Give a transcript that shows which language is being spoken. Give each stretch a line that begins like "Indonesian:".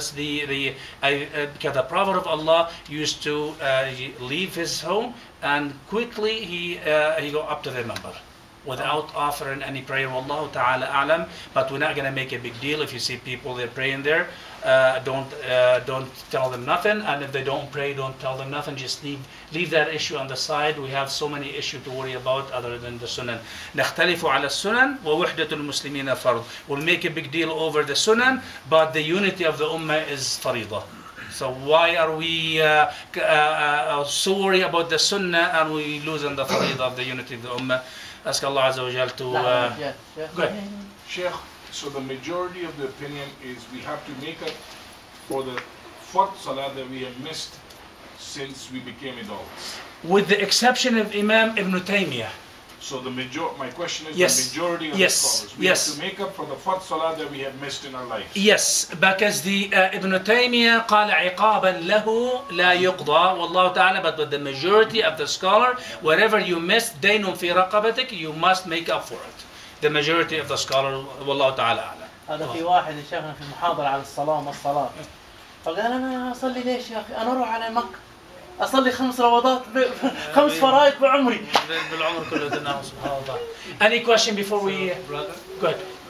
English: That's because the Prophet of Allah used to leave his home and quickly he go up to the minbar without offering any prayer. Wallahu ta'ala alam. But we're not going to make a big deal if you see people they're praying there. Don't tell them nothing, and if they don't pray, don't tell them nothing. Just leave that issue on the side. We have so many issues to worry about other than the sunan.
Arabic: نختلف على السنن ووحدة المسلمين فرض.
English: We'll make a big deal over the sunan, but the unity of the ummah is faridah. So why are we so worried about the sunnah and we losing the faridah of the unity of the ummah? Ask Allah Azza wa Jal to... Go ahead. Sheikh, so the majority of the opinion is we have to make up for the fourth salah that we have missed since we became adults. With the exception of Imam Ibn Taymiyyah. So my question is yes. The majority of the scholars. We have to make up for the fourth salah that we have missed in our lives. Yes, because the Ibn Taymiyyah
Arabic: قال عقابا له لا يقضى والله تعالى,
English: but the majority of the scholar, whatever you missed,
Arabic: دين في رقبتك,
English: you must make up for it. The majority of the scholar,
Arabic: والله تعالى أعلم. هذا في واحد شافنا في محاضرة على الصلاة وما الصلاة، فقال أنا أصلي ليش يا أخي؟ أنا أروح على مكة أصلي 5 روضات 5 فرائض بعمري. بالعمر كله دناه سبحان الله.
English: Any question before we go ahead?